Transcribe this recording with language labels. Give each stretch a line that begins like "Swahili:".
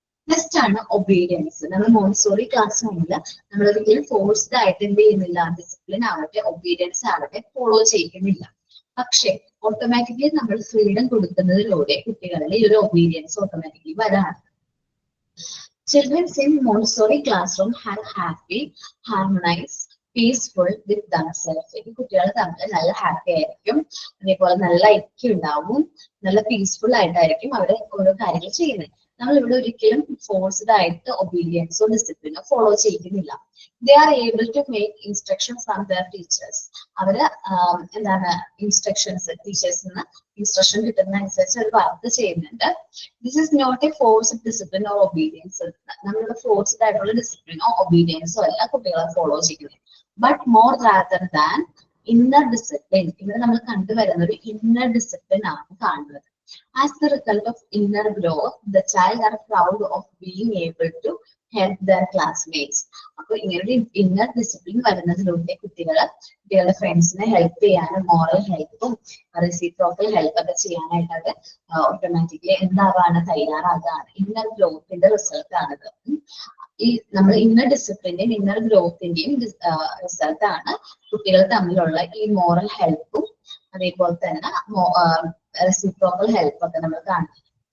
Malayalam: Next ആണ് obedience. നമ്മൾ Montessori class ആണെങ്കിൽ നമ്മൾ ഒരിക്കലും ഫോഴ്സ്ഡ് ആയിട്ട് എന്ത് ചെയ്യുന്നില്ല, ഡിസിപ്ലിൻ ആവട്ടെ ഒബീഡിയൻസ് ആവട്ടെ ഫോളോ ചെയ്യുന്നില്ല. പക്ഷെ ഓട്ടോമാറ്റിക്കലി നമ്മൾ ഫ്രീഡം കൊടുക്കുന്നതിലൂടെ കുട്ടികളിൽ ഈ ഒരു ഒബീഡിയൻസ് ഓട്ടോമാറ്റിക്കലി വരാണ്.
English: Children in Montessori classroom have happy, harmonized, peaceful with themselves.
Malayalam: ഈ കുട്ടികൾ തമ്മിൽ നല്ല ഹാപ്പി ആയിരിക്കും, അതേപോലെ നല്ല ഐക്യം ഉണ്ടാവും, നല്ല പീസ്ഫുൾ ആയിട്ടായിരിക്കും അവര് ഓരോ കാര്യങ്ങൾ ചെയ്യുന്നത്. നമ്മൾ ഇവിടെ ഒരിക്കലും ഫോഴ്സ്ഡ് ആയിട്ട് ഒബീഡിയൻസോ ഡിസിപ്ലിനോ ഫോളോ ചെയ്യുന്നില്ല.
English: They are able to make instruction from their teachers.
Malayalam: അവര് എന്താണ് ഇൻസ്ട്രക്ഷൻസ് ടീച്ചേഴ്സിൽ നിന്ന് ഇൻസ്ട്രക്ഷൻ കിട്ടുന്ന അനുസരിച്ച് അവർ വർക്ക് ചെയ്യുന്നുണ്ട്.
English: This is not a forced discipline or obedience.
Malayalam: നമ്മളുടെ ഫോഴ്സ്ഡ് ആയിട്ടുള്ള ഡിസിപ്ലിനോ ഒബീഡിയൻസോ അല്ല കുട്ടികളെ ഫോളോ ചെയ്യുന്നത്.
English: But more rather than inner discipline.
Malayalam: ഇവിടെ നമ്മൾ കണ്ടുവരുന്ന ഒരു ഇന്നർ ഡിസിപ്ലിൻ ആണ് കാണുന്നത്.
English: As the result of inner growth, the child are proud of being able to help their classmates.
Malayalam: അപ്പോൾ ഇങ്ങനെ ഇന്നർ ഡിസിപ്ലിൻ വരുന്നതിലൂടെ കുട്ടികളുടെ ഫ്രണ്ട്സിനെ ഹെൽപ്പ് ചെയ്യാനും മോറൽ ഹെൽപ്പും റെസിപ്രോക്കൽ ഹെൽപ്പ് ഒക്കെ ചെയ്യാനായിട്ട് അത് ഓട്ടോമാറ്റിക്കലി എന്താവാണ് തയ്യാറാകാണ്. ഇന്നർ ഗ്രോത്തിന്റെ റിസൾട്ട് ആണിത്. ഈ നമ്മൾ ഇന്നർ ഡിസിപ്ലിന്റെയും ഇന്നർ ഗ്രോത്തിന്റെയും റിസൾട്ട് ആണ് കുട്ടികൾ തമ്മിലുള്ള ഈ മോറൽ ഹെൽപ്പും അതേപോലെ തന്നെ റെസിപ്രോക്കൽ ഹെൽപ്പ് ഒക്കെ നമ്മൾ കാണുന്നത്.